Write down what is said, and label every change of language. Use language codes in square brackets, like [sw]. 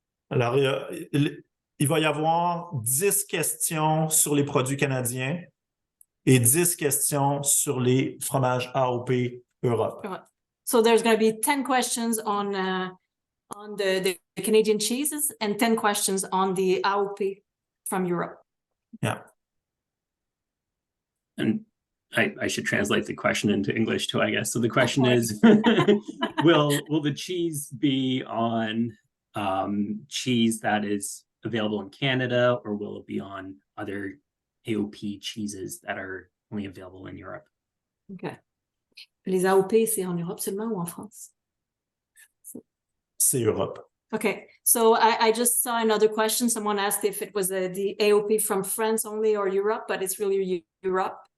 [fr] Alors, il va y avoir 10 questions sur les produits canadiens et 10 questions sur les fromages AOP Europe. [en] So there's going to be 10 questions on the Canadian cheeses and 10 questions on the AOP from Europe. Yeah. And I should translate the question into English too, I guess. So the question is, will the cheese be on cheese that is available in Canada, or will it be on other AOP cheeses that are only available in Europe? Okay. [fr] Les AOP, c'est en Europe seulement ou en France? C'est Europe. [en] Okay, so I just saw another question. Someone asked if it was the AOP from France only or Europe, but it's really Europe.